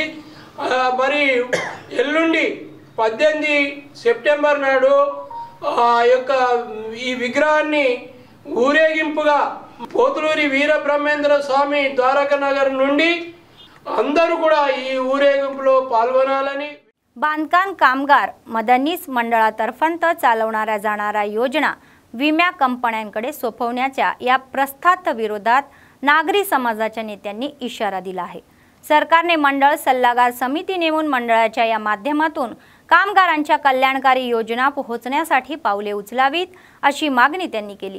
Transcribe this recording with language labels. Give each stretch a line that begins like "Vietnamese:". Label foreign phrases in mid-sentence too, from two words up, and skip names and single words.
Telugu: మరి ఎల్లుండి 18 సెప్టెంబర్ నాడు యొక్క ఈ విగ్రహాన్ని ఊరేగింపుగా పోతులూరి వీరబ్రహ్మేంద్ర స్వామి ద్వారకా నగర్ నుండి అందరూ కూడా ఈ ఊరేగింపులో पालगोनाలని.
Marathi: बांधकाम कामगार मदनीस मंडळातर्फंत चालवणाऱ्या जाणाऱ्या योजना विम्या कंपन्यांकडे सोपवण्याच्या या प्रस्तावात विरोधात नागरी समाजाच्या नेत्यांनी इशारा दिला आहे. सरकारने मंडळ सल्लागार समिती नेमून मंडळाच्या या माध्यमातून कामगारांच्या कल्याणकारी योजना पोहोचण्यासाठी पावले उचलावीत अशी मागणी त्यांनी केली.